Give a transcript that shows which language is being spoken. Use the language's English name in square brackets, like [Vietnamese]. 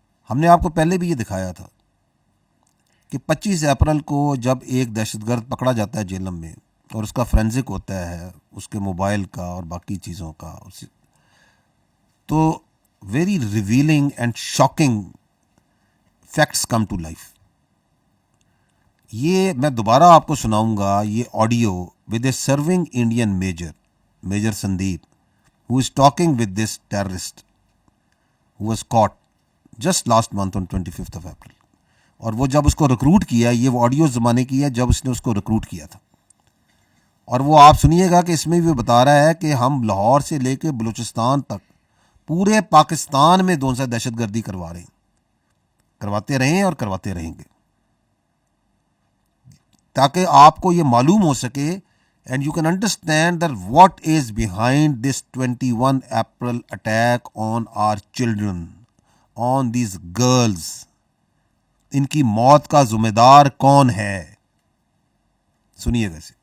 [Urdu] ہم نے آپ کو پہلے بھی یہ دکھایا تھا کہ 25 اپریل کو جب ایک دہشت گرد پکڑا جاتا ہے جیلم میں، اور اس کا فرینزک ہوتا ہے اس کے موبائل کا اور باقی چیزوں کا، تو [English] Very revealing and shocking facts come to life. [Urdu] یہ میں دوبارہ آپ کو سناؤں گا یہ audio [English] With a serving Indian major Sandeep who is talking with this terrorist who was caught just last month on 25th of April. [Urdu] اور وہ جب اس کو ریکروٹ کیا، یہ وہ آڈیو زمانے کی ہے جب اس نے اس کو ریکروٹ کیا تھا. اور وہ آپ سنیے گا کہ اس میں بھی بتا رہا ہے کہ ہم لاہور سے لے کے بلوچستان تک پورے پاکستان میں دہشت گردی کروا رہے ہیں، کرواتے رہے ہیں اور کرواتے رہیں گے، تاکہ آپ کو یہ معلوم ہو سکے [English] and you can understand that what is behind this 21 April attack on our children, on these girls. [Urdu] ان کی موت کا ذمہ دار کون ہے؟ سنیے گا.